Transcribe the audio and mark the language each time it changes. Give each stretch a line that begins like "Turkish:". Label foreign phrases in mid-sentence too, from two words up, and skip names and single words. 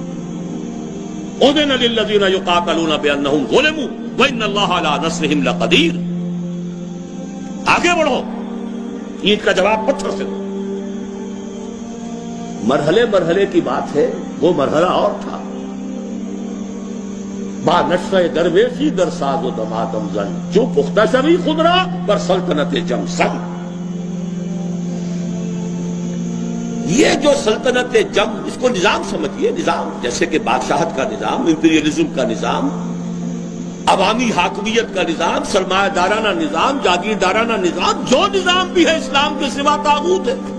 Arabic: اذن للذین یقاتلون بانہم ظلموا وان اللہ علی نصرہم لقدیر.
Urdu: آگے بڑھو، اینٹ کا جواب پتھر سے دو. مرحلے مرحلے کی بات ہے، وہ مرحلہ اور تھا.
Persian: با نشہ درویشی در ساز و دمادم زن، جو پختہ شوی خود را پر سلطنت جم زن.
Urdu: یہ جو سلطنت جم، اس کو نظام سمجھیے. نظام جیسے کہ بادشاہت کا نظام، امپیریلزم کا نظام، عوامی حاکمیت کا نظام، سرمایہ دارانہ نظام، جاگیردارانہ نظام، جو نظام بھی ہے اسلام کے سوا طاغوت ہے.